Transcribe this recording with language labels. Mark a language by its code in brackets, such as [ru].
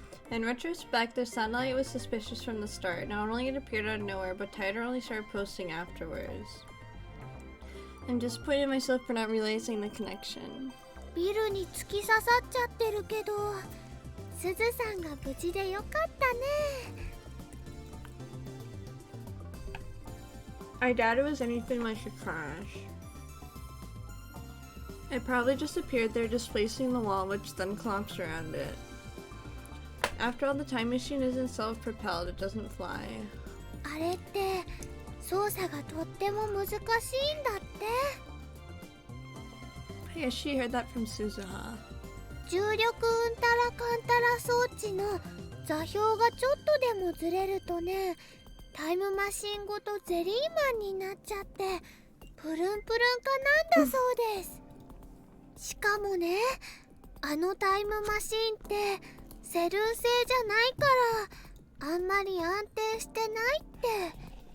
[en] In retrospect, the satellite was suspicious from the start. Not only it appeared out of nowhere, but Tider only started posting afterwards. I'm disappointed in myself for not realizing the connection. [ja] ビルに突き刺さっちゃってるけど、すずさんが無事でよかったね。 [en] I doubt it was anything like a crash. It probably just appeared there, displacing the wall, which then collapsed around it. After all, the time machine isn't self-propelled, it doesn't fly. [ja] あれって操作がとっても難しいんだって。 [en] I guess she heard that from Suzuha. [ja] 重力うんたらかんたら装置の座標がちょっとでもずれるとね、タイムマシンごとゼリーマンになっちゃってプルンプルンかなんだそうです。しかもね、あのタイムマシンってセルン製じゃないからあんまり安定してないって。